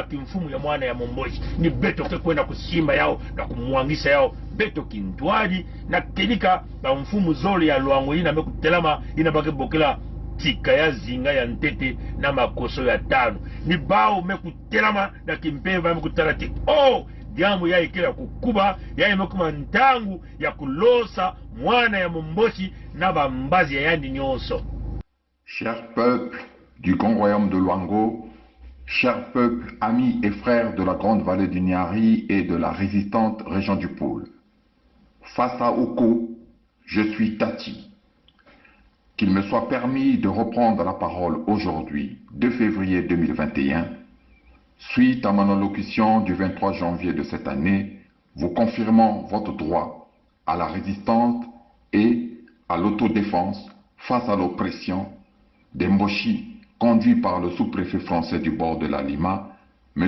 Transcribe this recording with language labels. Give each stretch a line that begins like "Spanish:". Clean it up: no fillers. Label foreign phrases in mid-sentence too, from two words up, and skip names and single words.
Kituba (Democratic Republic of Congo): kimfumo ya mwana ya momboshi ni beto ke kwenda kusimba yao na kumwangisa yao beto kintwaji na kedika na mfumu zole ya luango ina mekutelama ina bake bokela tika ya zinga ya ntete na makoso ya tano ni bao mekutelama na kimpeva mekutala te diamu ya ikela kukuba ya mekuma ntangu ya kulosa mwana ya momboshi na bambazi ya yandi nyonso.
French: Chers peuples du grand royaume de Luango, chers peuples, amis et frères de la grande vallée du Niari et de la résistante région du Pôle, face à Oko, je suis Tati. Qu'il me soit permis de reprendre la parole aujourd'hui, 2 février 2021, suite à mon allocution du 23 janvier de cette année, vous confirmant votre droit à la résistance et à l'autodéfense face à l'oppression des Mboshi conduits par le sous-préfet français du bord de la Lima, M.